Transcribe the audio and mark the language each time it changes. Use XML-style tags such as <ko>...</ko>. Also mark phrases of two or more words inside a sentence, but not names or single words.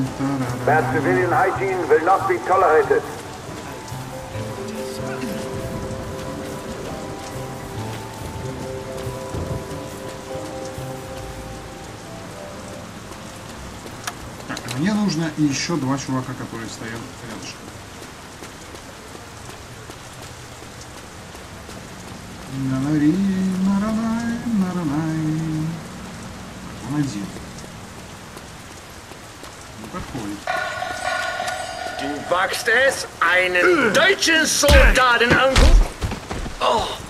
<en>Bad civilian hygiene will not be tolerated.</en> <ru>Так, мне нужно еще два чувака, которые стоят рядышком. Он один. Не подходит.</ru> <de>Du wagst es, einen deutschen Soldaten angucken? Oh.</de>